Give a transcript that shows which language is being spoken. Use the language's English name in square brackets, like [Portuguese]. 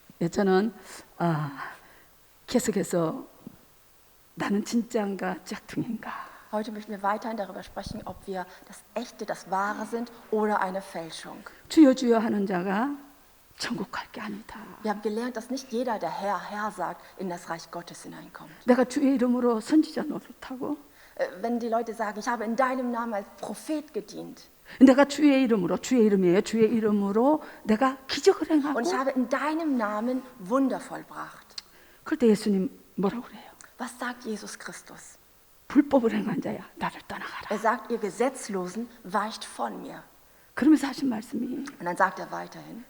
[Korean] 저는 계속해서 나는 진짜인가 짝퉁인가. [German] Heute möchten wir weiterhin darüber sprechen, ob wir das Echte, das Wahre sind oder eine Fälschung. [Korean] 주여 주여 하는 자가 천국 갈 게 아니다. [German] Wir haben gelernt, dass nicht jeder, der Herr, Herr sagt, in das Reich Gottes hineinkommt. [Korean] 내가 주의 이름으로 선지자 노릇하고 [German] Wenn die Leute sagen, ich habe in deinem Namen als Prophet gedient [Korean] 내가 주의 이름으로 주의 이름이에요. 주의 이름으로 내가 기적을 행하고 [German] und ich habe in deinem Namen Wunder vollbracht. [Korean] 그럴 때 예수님 뭐라고 그래요? [German] Was sagt Jesus Christus? [Korean] 불법을 행한 자야 나를 떠나가라. [German] Er sagt, ihr Gesetzlosen, weicht von mir. [Korean] 그러면서 하신 말씀이 [German] Und dann sagt er weiterhin,